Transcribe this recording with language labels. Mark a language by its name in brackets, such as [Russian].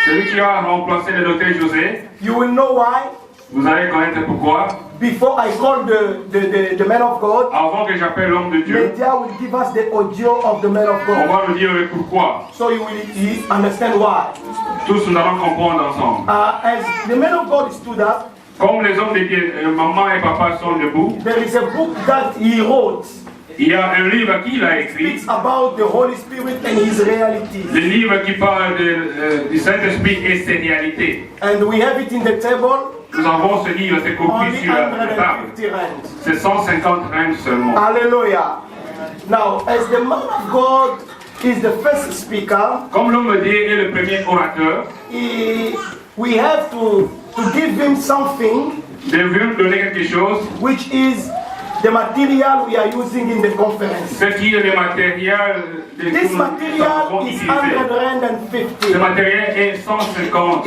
[French] Celui qui a remplacé le docteur José. [English] You will know why. [French] Vous allez connaître pourquoi. [English] Before I call the man of God, [French] avant que j'appelle l'homme de Dieu, [English] media will give us the audio of the man of God. [French] On va nous dire le pourquoi. [English] So you will understand why. [French] Tous nous allons comprendre ensemble. [English] As the man of God stood up, [French] comme les hommes de Dieu, maman et papa sont debout. [English] There is a book that he wrote. [French] Il y a un livre qu'il a écrit. [English] It's about the Holy Spirit and His reality. [French] Le livre qui parle du Saint-Esprit et ses réalités. [English] And we have it in the table. [French] Nous avons ce livre, c'est copié sur la table. C'est 150 rand seulement. Hallelujah. [English] Now, as the man of God is the first speaker, [French] comme l'homme de Dieu est le premier orateur, [English] we have to give him something, [French] donner quelque chose, [English] which is the material we are using in the conference. [French] Ce qui est le matériel [English] This material is 150. [French] Ce matériel est 150.